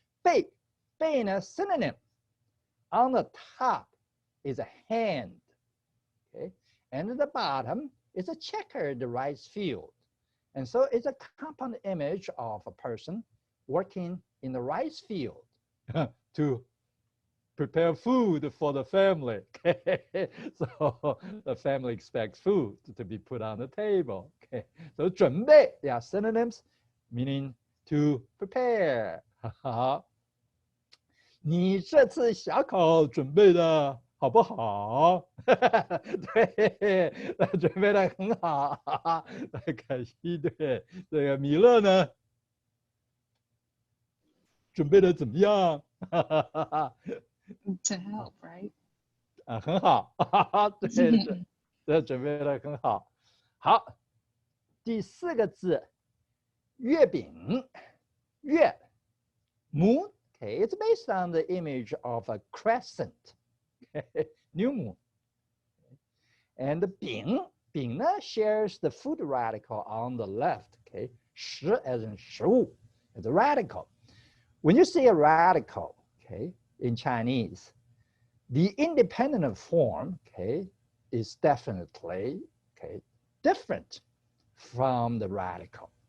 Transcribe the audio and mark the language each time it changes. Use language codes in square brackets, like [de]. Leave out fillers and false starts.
[en] 背 a synonym. On the top is a hand, okay, and at the bottom is a checkered rice field, and so it's a compound image of a person working in the rice field to prepare food for the family. Okay? So the family expects food to be put on the table. Okay? So 准备, they are synonyms meaning to prepare. [zh] 你这次小考准备的好不好？对，准备的很好。可惜，对，这个米勒呢，准备的怎么样？ [en] To help, right? [zh] 很好，对，这准备的很好。好，第4个字，月饼，月 moon. [en] Okay, it's based on the image of a crescent, okay, new moon. And the 饼呢 shares the food radical on the left. Okay, 食 as in 食物 is a radical. When you say a radical, okay, in Chinese, the independent form, okay, is definitely, okay, different from the radical.